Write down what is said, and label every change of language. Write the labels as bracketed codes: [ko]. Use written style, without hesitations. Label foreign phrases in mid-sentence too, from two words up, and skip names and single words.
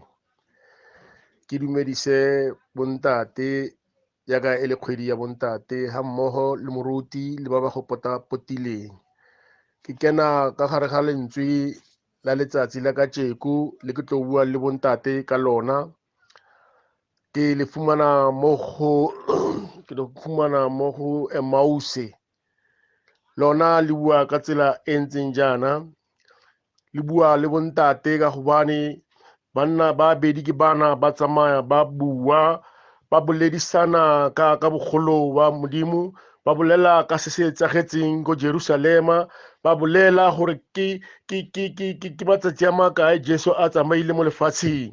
[tn] Ke dumedise bontate yaka e le kgwedi ya bontate ha mmoho le moruti le ba ba go potileng. Ke kena ka gare ga lentswe la letsatsi la kajeko le ke tlo bua le bontate ka lona. Ke le fumana mo go Emmaus. Lona le bua ka tsela e ntseng jaana, le bua le bontate ka gobane banna ba bedi ke bana ba tsamaya ba bua ba boledisana ka bogolo wa Modimo, ba bolela ka se se etsagetseng go Jerusalema, ba bolela gore ke matsatsi a makae Jesu a tsamaile mo lefatsheng.